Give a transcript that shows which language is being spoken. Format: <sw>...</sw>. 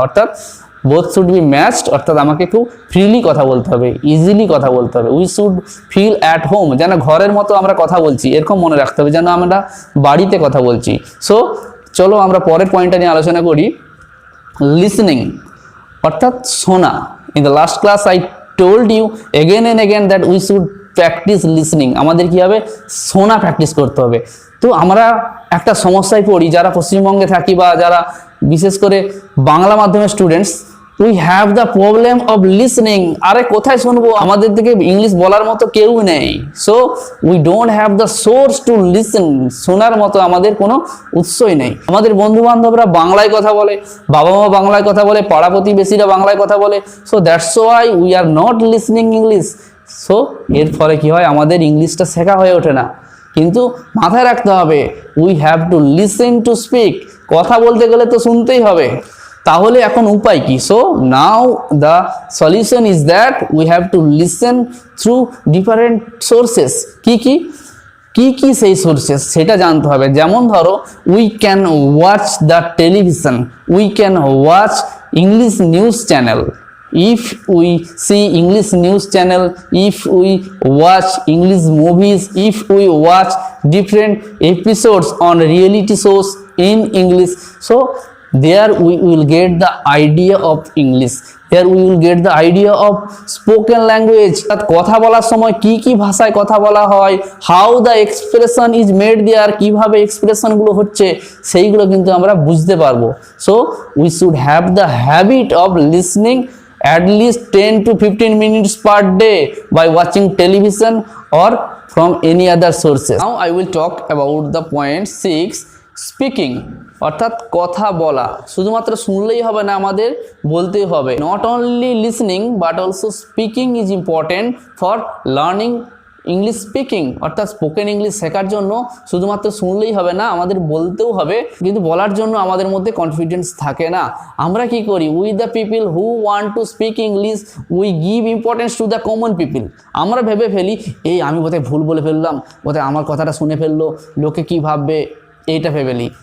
<bn>অর্থাৎ</bn> <en>both should be matched,</en> <bn>অর্থাৎ আমাকে খুব ফ্রিলি কথা বলতে হবে, ইজিলি কথা বলতে হবে।</bn> <en>we should feel at home,</en> <bn>যেন ঘরের মতো আমরা কথা বলছি এরকম মনে রাখতে হবে, যেন আমরা বাড়িতে কথা বলছি। সো চলো আমরা পরের পয়েন্টটা নিয়ে আলোচনা করি, লিসনিং অর্থাৎ শোনা।</bn> <en>In the last class I told you again and again that we should practice listening।</en> <bn>আমাদের কি হবে, শোনা প্র্যাকটিস করতে হবে। তো আমরা একটা সমস্যায় পড়ি যারা পশ্চিমবঙ্গে থাকি বা যারা বিশেষ করে বাংলা মাধ্যমের students,</bn> <en>We have the problem of listening.</en> <bn>আরে কোথায় শুনবো, আমাদের দিকে ইংলিশ বলার মতো কেউ নেই।</bn> <en>so we don't have the source to listen,</en> <bn>শোনার মতো আমাদের কোনো উৎসই নেই। আমাদের বন্ধু বান্ধবরা বাংলায় কথা বলে, বাবা মা বাংলায় কথা বলে, পাড়া প্রতিবেশীরা বাংলায় কথা বলে।</bn> <en>So that's why we are not listening English.</en> <bn>So এর ফলে কি হয়, আমাদের ইংলিশটা শেখা হয়ে ওঠে না। কিন্তু মাথায় রাখতে হবে,</bn> <en>We have to listen to speak.</en> <bn>কথা বলতে গেলে তো শুনতেই হবে। তাহলে এখন উপায় কি?</bn> <en>So now the solution is that we have to listen through different sources.</en> <bn>কি সেই সোর্সেস সেটা জানতে হবে। যেমন ধরো,</bn> <en>We can watch the television, we can watch English news channel. If we see English news channel, if we watch English movies, if we watch different episodes on reality shows in English, so there we will get the idea of English, there we will get the idea of spoken language।</en> <bn>কথা বলার সময় কি ভাষায় কথা বলা হয়,</bn> <en>how the expression is made there,</en> <bn>কিভাবে expression গুলো হচ্ছে সেইগুলো কিন্তু আমরা বুঝতে পারবো।</bn> <en>So we should have the habit of listening at least 10 to 15 minutes per day by watching television or from any other sources. Now I will talk about the point 6, speaking</en> <bn>অর্থাৎ কথা বলা। শুধুমাত্র শুনলেই হবে না, আমাদের বলতেই হবে।</bn> <en>Not only listening but also speaking is important for learning English speaking.</en> <bn>অর্থাৎ স্পোকেন ইংলিশ শেখার জন্য শুধুমাত্র শুনলেই হবে না, আমাদের বলতেও হবে। কিন্তু বলার জন্য আমাদের মধ্যে কনফিডেন্স থাকে না। আমরা কি করি,</bn> <en>We the people who want to speak English we give importance to the common people.</en> <bn>আমরা ভেবে ফেলি, এই আমি বোধহয় ভুল বলে ফেললাম, বোধহয় আমার কথাটা শুনে ফেললো, লোকে কি ভাববে, এইটা ভেবেলি।</bn>